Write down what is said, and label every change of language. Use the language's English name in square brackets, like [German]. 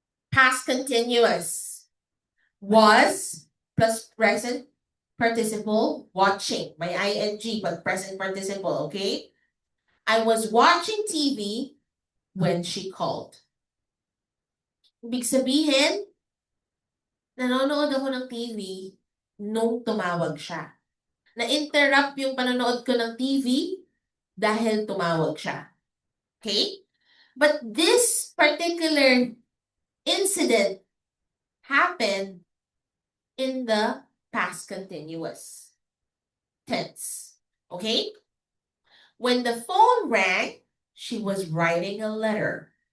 [English] Past continuous. Was plus present participle, watching. May ing, but present participle, okay? I was watching TV when she called. [Filipino] Ibig sabihin, nanonood ako ng TV nung tumawag siya. Na-interrupt yung panonood ko ng TV dahil tumawag siya. [English] Okay? But this particular incident happened in the past continuous tense. Okay? When the phone rang, she was writing a letter.